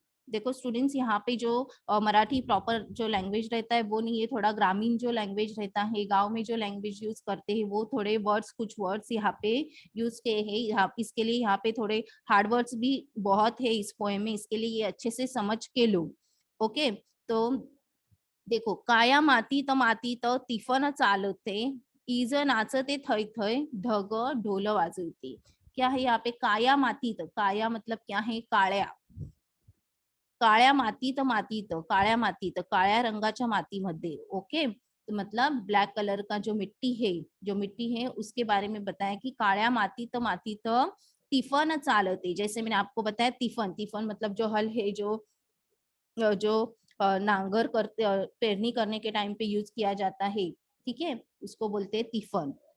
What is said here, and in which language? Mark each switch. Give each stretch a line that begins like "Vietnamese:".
Hindi: देखो स्टूडेंट्स, यहाँ पे जो मराठी प्रॉपर जो लैंग्वेज रहता है वो नहीं है, थोड़ा ग्रामीण जो लैंग्वेज रहता है, गांव में जो लैंग्वेज यूज करते हैं वो थोड़े वर्ड्स, कुछ वर्ड्स यहाँ पे यूज किए हैं। यहाँ इसके लिए यहाँ पे थोड़े हार्ड वर्ड्स भी बहुत है इस पोएम में, इसके लिए ये अच्छे से समझ के लो। ओके, तो देखो,
Marathi: काया माती त तिफन चालते, इज नाचते थै थै ढग ढोल वाजवते।
Hindi: क्या है यहाँ पे
Marathi: काया मातीत,
Hindi: काया मतलब क्या है,
Marathi: काळ्या, काळ्या मातीत, काळ्या मातीत, काळ्या रंगाच्या मातीमध्ये।
Hindi: ओके, तो मतलब ब्लैक कलर का जो मिट्टी है, जो मिट्टी है उसके बारे में बताया कि
Marathi: काळ्या मातीत तिफन चालते।
Hindi: जैसे मैंने आपको बताया तिफन, तिफन मतलब जो हल है, जो नांगर करते पेरनी करने के टाइम पे यूज किया जाता है, ठीक है, उसको बोलते हैं तिफन।